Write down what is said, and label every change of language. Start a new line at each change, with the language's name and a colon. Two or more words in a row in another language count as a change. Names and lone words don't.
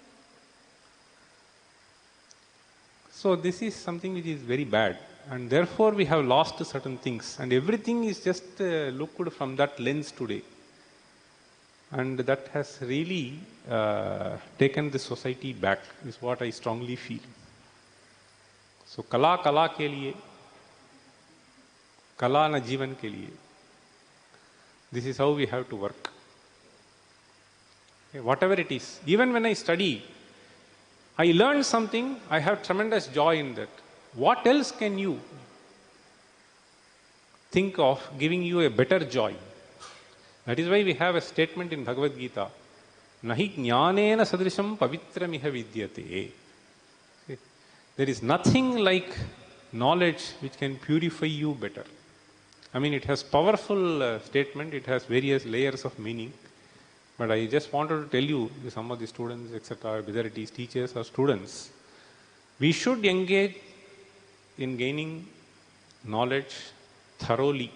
English: So this is something which is very bad. And therefore we have lost certain things. And everything is just looked from that lens today. And that has really taken the society back, is what I strongly feel.
Hindi: So कला के लिए, कला न जीवन के लिए.
English: This is how we have to work. Okay, whatever it is. Even when I study, I learn something, I have tremendous joy in that. What else can you think of giving you a better joy? That is why we have a statement in Bhagavad Gita,
Sanskrit: नहि ज्ञानेन सदृशं पवित्रमिह विद्यते.
English: There is nothing like knowledge which can purify you better. I mean, it has powerful statement, it has various layers of meaning. But I just wanted to tell you, some of the students, etc., whether it is teachers or students, we should engage in gaining knowledge thoroughly.